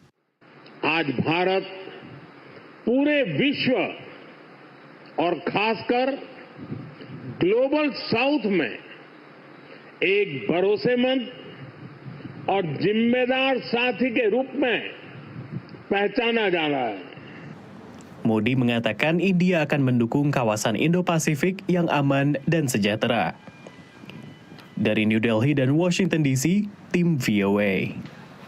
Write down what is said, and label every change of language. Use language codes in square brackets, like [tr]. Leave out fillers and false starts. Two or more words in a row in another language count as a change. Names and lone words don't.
[hi] आज भारत पूरे विश्व और खासकर [en] Global South [hi] में एक भरोसेमंद और जिम्मेदार साथी के रूप में पहचाना जा रहा है. [id] Modi mengatakan India akan mendukung kawasan Indo-Pasifik yang aman dan sejahtera. Dari New Delhi dan Washington DC, tim VOA.